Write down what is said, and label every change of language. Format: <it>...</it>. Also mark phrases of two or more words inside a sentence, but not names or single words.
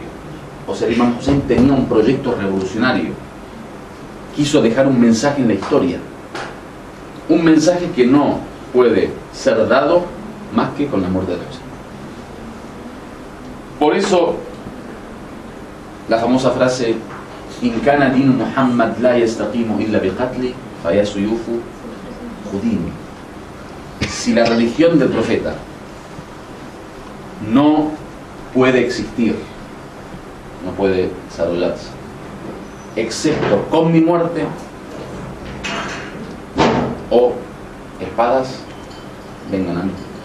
<es>O sea, el Imam Hussein tenía un proyecto revolucionario. Quiso dejar un mensaje en la historia. Un mensaje que no puede ser dado más que con la muerte de Hussein. Por eso, la famosa frase</es> <ar>إن كان دين محمد لا يستقيم إلا بقتلي فيا سيوف خذيني.</ar> <es>Si la religión del profeta no puede existir, no puede desarrollarse, excepto con mi muerte o espadas, vengan a mí.</es>